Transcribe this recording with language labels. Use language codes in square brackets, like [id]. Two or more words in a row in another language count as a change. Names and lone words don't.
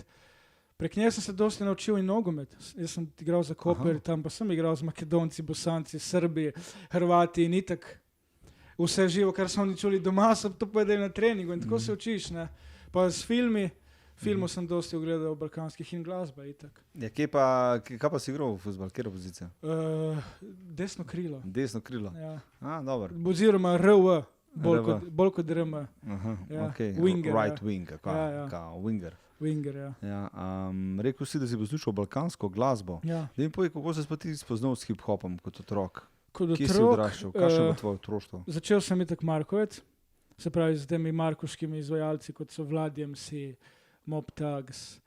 [sl] Prek nje sem se dosti naučil in nogomet. Jaz sem igral za Koper, tam pa sem igral z Makedonci, Bosanci, Srbi, Hrvati in itak vse živo, kar so oni čuli doma, so to povedali na treningu in tako se učiš, ne. Pa s filmov sem dosti ogledal balkanskih in glasba itak. Ja, kaj pa si igral v fuzbal, kjera pozicija? Desno krilo. Desno krilo? Ja. Dobro. Oziroma RV, bolj kot RM. [en] Winger. Right wing, winger. Winger, [sl] ja. Rekel si, da si poslušal balkansko glasbo. Ja. Vem, povej, kako se ti spoznal s hip-hopom kot otrok? Kot otrok? Kje si odraščal? Kakšno je tvoje otroštvo? Začel sem itak Markovec, se pravi z temi markoškimi izvajalci, kot so Vlad MC, Mob Thugs.